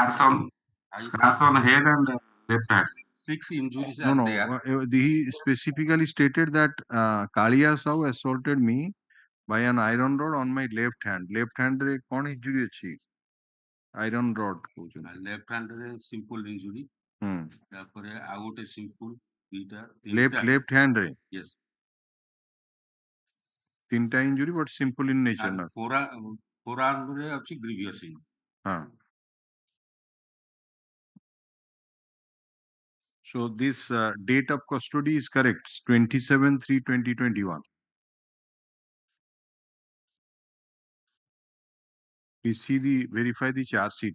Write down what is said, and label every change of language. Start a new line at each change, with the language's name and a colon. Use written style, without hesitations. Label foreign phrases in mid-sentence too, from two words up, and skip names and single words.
English: Scars on head and left hand. 6 injuries No, are no. there. He specifically stated that Kalia Sahu assaulted me by an iron rod on my left hand. Left hand
Odia: ରେ କୋଉଁ injury achi?
English: Iron rod କହୁଛନ୍ତି. Left hand ରେ simple injury.
Odia: ତାପରେ ଆଉ ଗୋଟେ simple ଦିଟା
English: left hand ରେ yes. ତିନିଟା injury but simple in nature And
Odia: ନା?
English: forearm
Odia: ରେ ଅଛି
English: grievous injury. So this date of custody is correct, 27/3/2021. Please see verify the charge sheet.